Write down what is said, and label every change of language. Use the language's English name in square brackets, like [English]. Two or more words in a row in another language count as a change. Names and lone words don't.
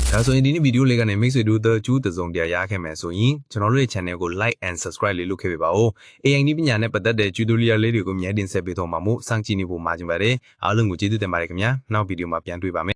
[Burmese] ဒါဆိုရင်ဒီနေ့ဗီဒီယိုလေးကနေမိတ်ဆွေတို့တို့ကျူးတစုံတရာရခဲ့မယ်ဆိုရင်ကျွန်တော်တို့ရဲ့ channel ကို [English] like and subscribe [Burmese] လေးလုပ်ခဲ့ပေးပါဦး AI နည်းပညာနဲ့ပတ်သက်တဲ့ tutorial လေးတွေကိုအများတင်ဆက်ပေးတော့မှာမို့စောင့်ကြည့်နေဖို့မှာကြပါတယ်အားလုံးကိုကျေးဇူးတင်ပါတယ်ခင်ဗျာနောက်ဗီဒီယိုမှာပြန်တွေ့ပါမယ်